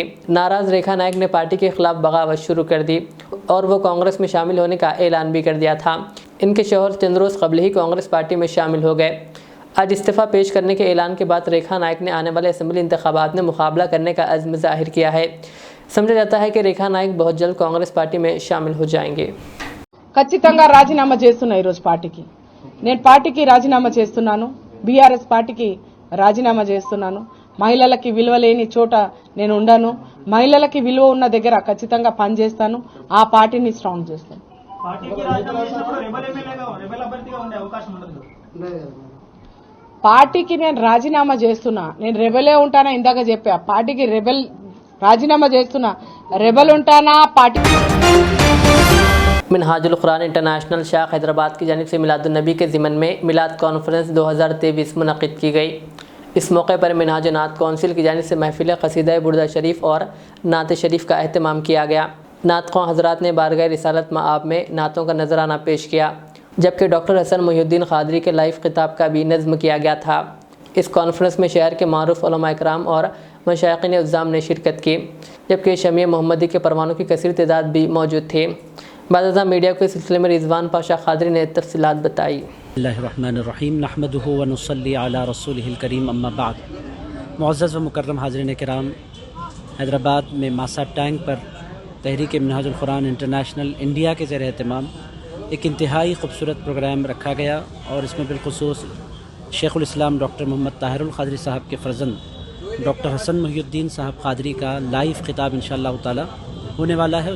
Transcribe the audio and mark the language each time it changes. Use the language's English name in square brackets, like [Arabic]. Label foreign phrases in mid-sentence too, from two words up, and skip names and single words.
[Urdu] ناراض ریکھا نائک نے پارٹی کے خلاف بغاوت شروع کر دی اور وہ کانگریس میں شامل ہونے کا اعلان بھی کر دیا تھا. ان کے شوہر چند روز قبل ہی کانگریس پارٹی میں شامل ہو گئے. آج استعفیٰ پیش کرنے کے اعلان کے بعد ریکھا نائک نے آنے والے اسمبلی انتخابات میں مقابلہ کرنے کا عزم ظاہر کیا ہے. سمجھا جاتا ہے کہ ریکھا نائک بہت جلد کانگریس پارٹی میں شامل ہو جائیں گے. [Telugu] ఖచ్చితంగా రాజీనామా చేస్తున్నా ఈరోజు పార్టీకి. నేను పార్టీకి రాజీనామా చేస్తున్నాను. బీఆర్ఎస్ పార్టీకి రాజీనామా చేస్తున్నాను. మహిళలకి విలువ లేని చోట నేను ఉండను. మహిళలకి విలువ ఉన్న దగ్గర ఖచ్చితంగా పనిచేస్తాను. ఆ పార్టీని స్ట్రాంగ్ చేస్తాను. పార్టీకి నేను రాజీనామా చేస్తున్నా. నేను రెబెలే ఉంటానా ఇందాక చెప్పా. పార్టీకి రెబెల్ రాజీనామా చేస్తున్నా. రెబెల్ ఉంటానా పార్టీ। [Urdu] منہاج القرآن انٹرنیشنل شاخ حیدرآباد کی جانب سے میلاد النبی کے ضمن میں میلاد کانفرنس 2023 منعقد کی گئی. اس موقع پر منہاج نعت کونسل کی جانب سے محفل قصیدہ بردہ شریف اور نعت شریف کا اہتمام کیا گیا. نعت خواں حضرات نے بارگاہ رسالت مآب میں نعتوں کا نذرانہ پیش کیا، جبکہ ڈاکٹر حسن محی الدین قادری کے لائیو خطاب کا بھی نظم کیا گیا تھا. اس کانفرنس میں شہر کے معروف علماء کرام اور مشائخین عظام نے شرکت کی، جبکہ شمع محمدی کے پروانوں کی کثیر تعداد بھی موجود تھی. بعد میڈیا کو اس سلسلے میں رضوان پاشا قادری نے تفصیلات بتائی. [Arabic] بسم الله الرحمن الرحيم نحمده ونصلي على رسوله الكريم أما بعد. [Urdu] معزز و مکرم حاضرین کرام، حیدرآباد میں ماصاب ٹینک پر تحریک منہاج القرآن انٹرنیشنل انڈیا کے زیر اہتمام ایک انتہائی خوبصورت پروگرام رکھا گیا اور اس میں بالخصوص شیخ الاسلام ڈاکٹر محمد طاہر القادری صاحب کے فرزند ڈاکٹر حسن محی الدین صاحب قادری کا لائیو خطاب [Arabic] إن شاء الله تعالى [Urdu] ہونے والا ہے.